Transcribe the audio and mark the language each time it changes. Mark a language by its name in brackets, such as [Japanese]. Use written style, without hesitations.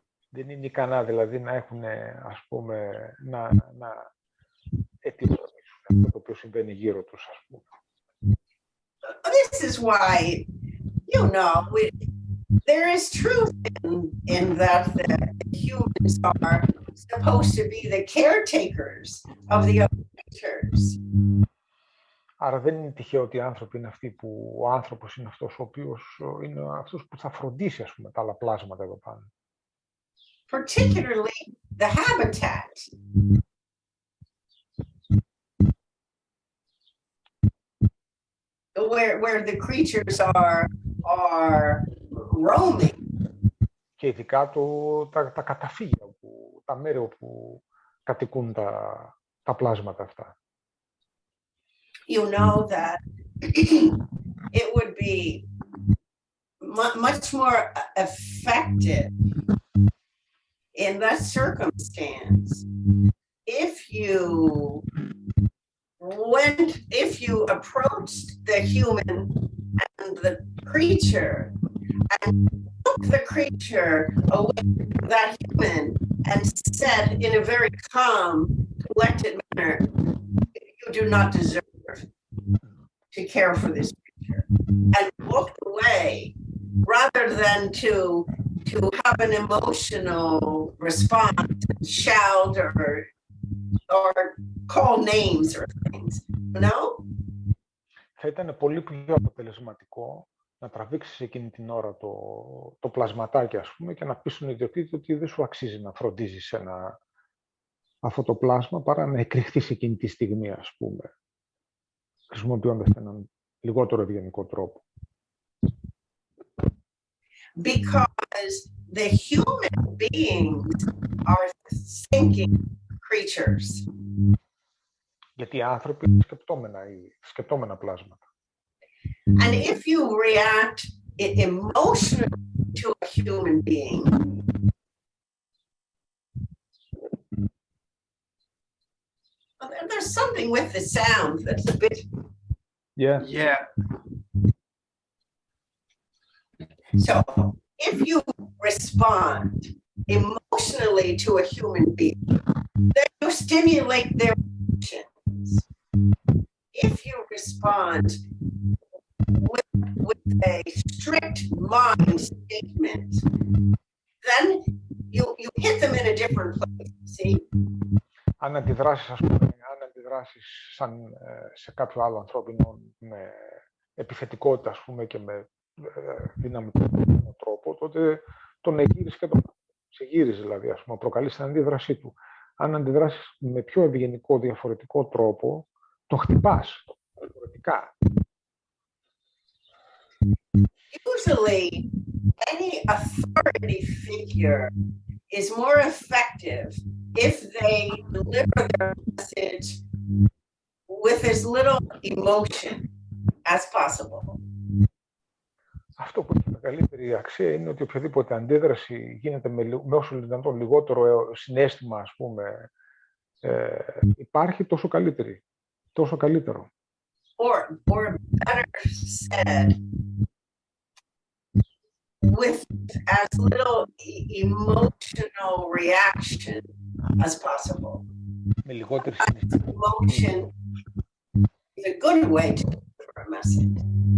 [Greek] Δεν είναι ικανά δηλαδή να έχουν, ας πούμε, να αιτιολογήσουν αυτό το οποίο συμβαίνει γύρω τους, ας πούμε. [English] This is why, you know, there is truth in that the humans are supposed to be the caretakers of the other creatures. [Greek] Άρα δεν είναι τυχαίο ότι οι άνθρωποι είναι αυτοί που, ο άνθρωπος είναι αυτός ο οποίος είναι αυτός που θα φροντίσει, ας πούμε, τα άλλα πλάσματα εδώ πάνω. [English] Particularly the habitat. Where the creatures are roaming. [Greek] Και ειδικά τα καταφύγια, τα μέρη όπου κατοικούν τα πλάσματα αυτά. [English] You know that it would be much more effective in that circumstance if you approached the human and the creature and took the creature away from that human and said in a very calm, collected manner, you do not deserve to care for this creature, and walked away rather than to have an emotional response, shout or call names or things, you know? [Greek] Θα ήταν πολύ πιο αποτελεσματικό να τραβήξεις εκείνη την ώρα το πλασματάκι, ας πούμε, και να πεις στον ιδιοκτήτη ότι δεν σου αξίζει να φροντίζεις αυτό το πλάσμα, παρά να εκρηχθείς εκείνη τη στιγμή, ας πούμε, χρησιμοποιώντας έναν λιγότερο ευγενικό τρόπο. [English] Because the human beings are thinking creatures. [Greek] Γιατί οι άνθρωποι είναι σκεπτόμενα πλάσματα. [English] And if you react emotionally to a human being, there's something with the sound that's a bit. Yeah. Yeah. So if you respond emotionally to a human being, then you stimulate their emotions. If you respond with a strict mind statement, then you hit them in a different place, see? [Greek] Αν αντιδράσεις, ας πούμε, σαν σε κάποιο άλλο ανθρώπινο με επιθετικότητα, ας πούμε, και με δυναμικό τρόπο, τότε τον εγείρεις και τον ξεγείρεις, δηλαδή, ας πούμε, προκαλείς την αντίδρασή του. Αν αντιδράσεις με πιο ευγενικό, διαφορετικό τρόπο, τον χτυπάς διαφορετικά. [English] Usually, any authority figure is more effective if they deliver their message with as little emotion as possible. [Greek] Αυτό που έχει μεγαλύτερη αξία είναι ότι οποιαδήποτε αντίδραση γίνεται με όσο δυνατόν λιγότερο συναίσθημα, ας πούμε, υπάρχει, τόσο καλύτερη, τόσο καλύτερο. [English] Or better said, with as little emotional reaction as possible. [Greek] Με λιγότερη [English] Emotion is a good way to deliver a message.